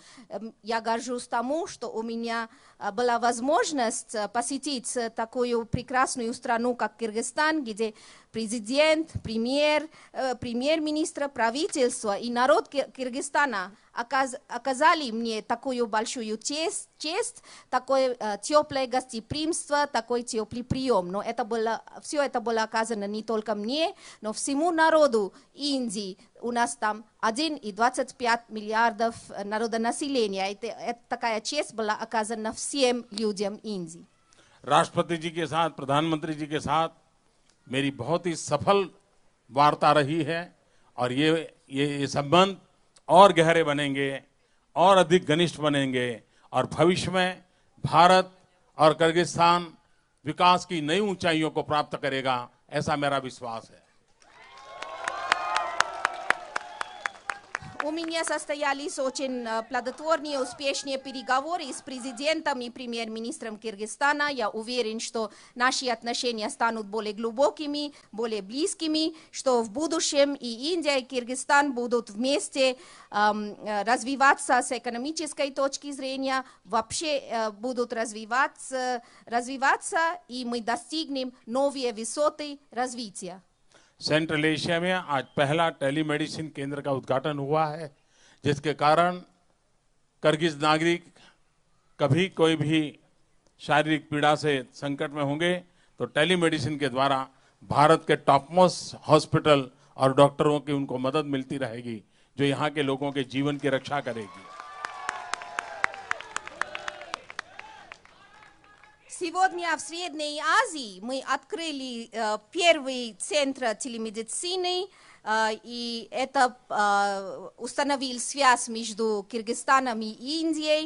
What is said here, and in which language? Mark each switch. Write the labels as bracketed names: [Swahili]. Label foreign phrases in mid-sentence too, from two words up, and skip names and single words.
[Russian] Я горжусь тому, что у меня была возможность посетить такую прекрасную страну, как Киргизстан, где президент, премьер-министр, правительство и народ Киргизстана оказали мне такую большую честь, такое теплое гостеприимство, такой теплый прием. Но все это было оказано не только мне, но всему народу Индии. У нас там 1,25 миллиардов народонаселения. Это такая честь была оказана всем людям Индии. [Hindi] राष्ट्रपति जी के साथ, प्रधानमंत्री जी के साथ मेरी बहुत ही सफल वार्ता रही है और ये संबंध और गहरे बनेंगे और अधिक घनिष्ठ बनेंगे और भविष्य में भारत और किर्गिस्तान विकास की नई ऊंचाइयों को प्राप्त करेगा, ऐसा मेरा विश्वास है। [Russian] У меня состоялись очень плодотворные, успешные переговоры с президентом и премьер-министром Киргизстана. Я уверен, что наши отношения станут более глубокими, более близкими, что в будущем и Индия, и Киргизстан будут вместе развиваться с экономической точки зрения, вообще будут развиваться, и мы достигнем новые высоты развития. [Hindi] सेंट्रल एशिया में आज पहला टेलीमेडिसिन केंद्र का उद्घाटन हुआ है, जिसके कारण किर्गिज नागरिक कभी कोई भी शारीरिक पीड़ा से संकट में होंगे तो टेलीमेडिसिन के द्वारा भारत के [English] top most hospital [Hindi] और डॉक्टरों की उनको मदद मिलती रहेगी, जो यहाँ के लोगों के जीवन की रक्षा करेगी। [Russian] Сегодня в Средней Азии мы открыли первый центр телемедицины, и это установил связь между Киргизстаном и Индией.